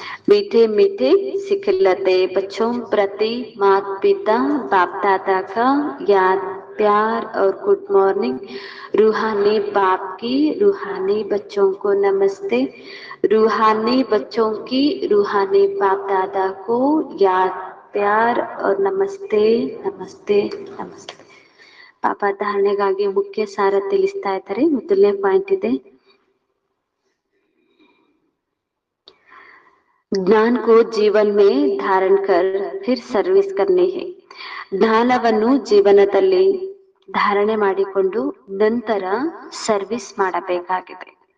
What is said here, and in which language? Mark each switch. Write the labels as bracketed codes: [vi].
[hi] मीठे मीठे सिखलते बच्चों प्रति माता पिता बाप दादा का याद प्यार और गुड मॉर्निंग। रूहानी बाप की रूहानी बच्चों को नमस्ते। रूहानी बच्चों की रूहानी बाप दादा को याद प्यार और नमस्ते नमस्ते नमस्ते। [kn] ಪಾಪ ಧಾರಣೆಗಾಗಿ ಮುಖ್ಯ ಸಾರ ತಿಳಿಸ್ತಾ ಇದ್ದಾರೆ. ಮೊದಲನೇ ಪಾಯಿಂಟ್ ಇದೆ, [hi] ज्ञान को जीवन में धारण कर फिर सर्विस करनी है. [kn] ಜ್ಞಾನವನ್ನು ಜೀವನದಲ್ಲಿ ಧಾರಣೆ ಮಾಡಿಕೊಂಡು ನಂತರ ಸರ್ವಿಸ್ ಮಾಡಬೇಕಾಗಿದೆ.